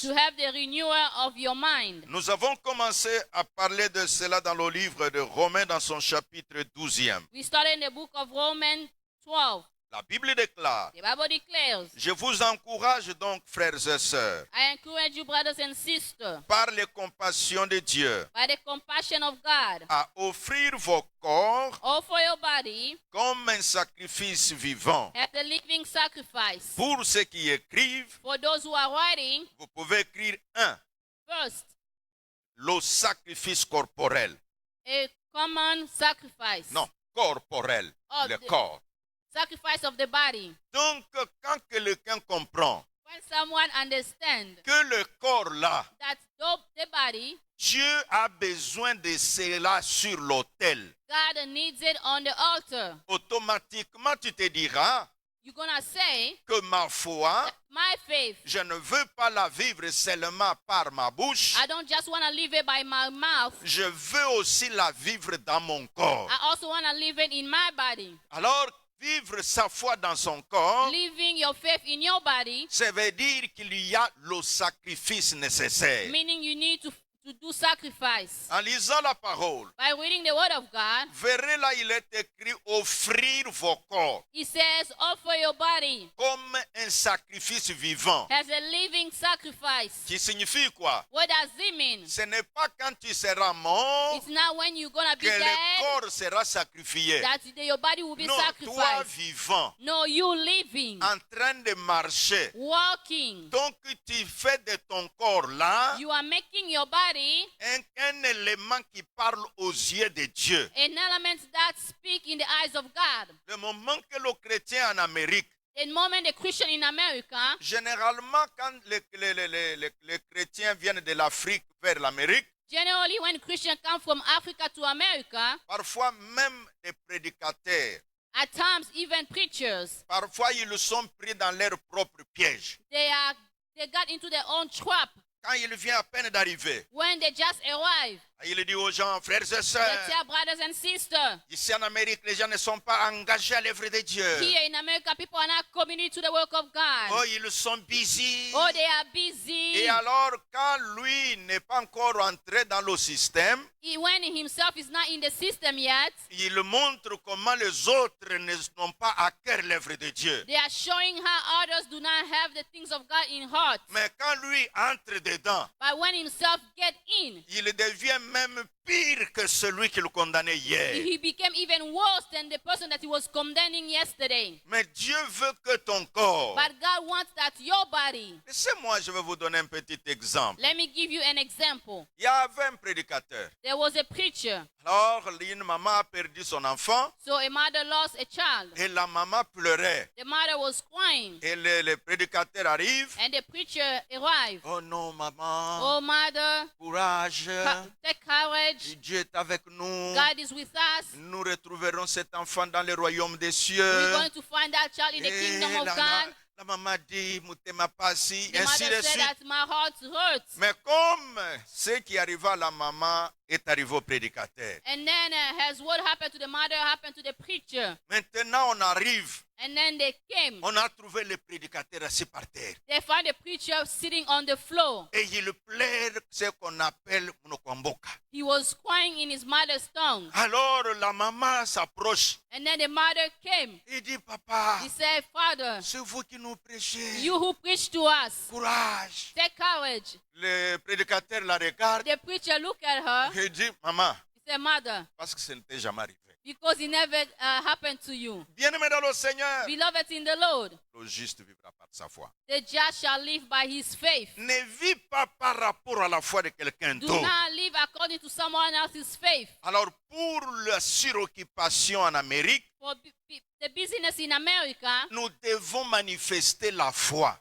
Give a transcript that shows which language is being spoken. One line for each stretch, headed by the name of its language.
English: to have the renewal of your mind.
French: Nous avons commencé à parler de cela dans le livre de Romains dans son chapitre 12e.
English: We started in the book of Romans 12.
French: La Bible déclare,
English: The Bible declares,
French: je vous encourage donc, frères et sœurs,
English: I encourage you, brothers and sisters,
French: par les compassions de Dieu,
English: by the compassion of God,
French: à offrir vos corps
English: offer your body
French: comme un sacrifice vivant.
English: as a living sacrifice.
French: Pour ceux qui écrivent,
English: For those who are writing,
French: vous pouvez écrire un,
English: first,
French: le sacrifice corporel.
English: a common sacrifice.
French: Non, corporel,
English: Oh,
French: le
English: the-
French: corps.
English: Sacrifice of the body.
French: Donc, quand quelqu'un comprend
English: When someone understands
French: que le corps-là,
English: that the body,
French: Dieu a besoin de cela sur l'autel,
English: God needs it on the altar,
French: automatiquement tu te diras
English: you're going to say,
French: que ma foi,
English: my faith,
French: je ne veux pas la vivre seulement par ma bouche,
English: I don't just want to live it by my mouth,
French: je veux aussi la vivre dans mon corps.
English: I also want to live it in my body.
French: Alors, vivre sa foi dans son corps,
English: Living your faith in your body,
French: ça veut dire qu'il y a le sacrifice nécessaire.
English: meaning you need to do sacrifice.
French: En lisant la parole,
English: By reading the word of God,
French: verrez là, il est écrit offrir vos corps
English: it says, offer your body
French: comme un sacrifice vivant.
English: as a living sacrifice.
French: Qui signifie quoi?
English: What does it mean?
French: Ce n'est pas quand tu seras mort
English: It's not when you're going to be
French: que le
English: dead
French: corps sera sacrifié.
English: that your body will be
French: Non, toi
English: sacrificed.
French: vivant,
English: No, you living,
French: en train de marcher.
English: walking.
French: Donc tu fais de ton corps là
English: You are making your body
French: un élément qui parle aux yeux de Dieu.
English: an element that speak in the eyes of God.
French: Le moment que le chrétien en Amérique,
English: The moment the Christian in America,
French: généralement quand les chrétiens viennent de l'Afrique vers l'Amérique,
English: generally when Christians come from Africa to America,
French: parfois même les prédicateurs,
English: at times even preachers,
French: parfois ils sont pris dans leur propre piège.
English: they got into their own trap
French: Quand il vient à peine d'arriver,
English: when they just arrive.
French: il dit aux gens, frères et
English: They
French: sœurs,
English: tell brothers and sisters,
French: ici en Amérique, les gens ne sont pas engagés à l'œuvre de Dieu.
English: here in America, people are not committed to the work of God.
French: Oh, ils sont busy.
English: Oh, they are busy.
French: Et alors, quand lui n'est pas encore entré dans le système,
English: When himself is not in the system yet,
French: il montre comment les autres n'ont pas à cœur l'œuvre de Dieu.
English: they are showing how others do not have the things of God in heart.
French: Mais quand lui entre dedans,
English: But when himself get in,
French: il devient même pire que celui qui le condamnait hier.
English: he became even worse than the person that he was condemning yesterday.
French: Mais Dieu veut que ton corps...
English: But God wants that your body.
French: Laissez-moi, je vais vous donner un petit exemple.
English: Let me give you an example.
French: Il y avait un prédicateur.
English: There was a preacher.
French: Alors, une maman a perdu son enfant
English: So a mother lost a child.
French: et la maman pleurait.
English: The mother was crying.
French: Et le prédicateur arrive.
English: And the preacher arrived.
French: Oh non, maman,
English: Oh, mother,
French: courage.
English: take courage.
French: Dieu est avec nous.
English: God is with us.
French: Nous retrouverons cet enfant dans le royaume des
English: We're
French: cieux.
English: going to find that child in the
French: Et
English: kingdom of
French: la
English: God.
French: maman dit,
Lingala: Moutema Passi,
English: The
French: ainsi
English: mother
French: de
English: said
French: suite.
English: that my heart hurts.
French: Mais comme ce qui arriva à la maman est arrivé au prédicateur.
English: And then as what happened to the mother happened to the preacher.
French: Maintenant, on arrive.
English: And then they came.
French: On a trouvé le prédicateur assis par terre.
English: They found the preacher sitting on the floor.
French: Et il pleure ce qu'on appelle Munokwamboka.
English: He was crying in his mother's tongue.
French: Alors la maman s'approche.
English: And then the mother came.
French: Il dit, papa,
English: He said, Father,
French: c'est vous qui nous prêchez.
English: you who preach to us,
French: Courage.
English: take courage.
French: Le prédicateur la regarde.
English: The preacher looked at her.
French: Il dit, maman,
English: He said, Mother,
French: parce que ça n'était jamais arrivé.
English: because it never happened to you.
French: Bien-aimé dans le Seigneur,
English: Beloved in the Lord,
French: le juste vivra par sa foi.
English: the just shall live by his faith.
French: Ne vis pas par rapport à la foi de quelqu'un
English: Do
French: d'autre.
English: not live according to someone else's faith.
French: Alors, pour la suroccupation en Amérique,
English: For the business in America,
French: nous devons manifester la foi.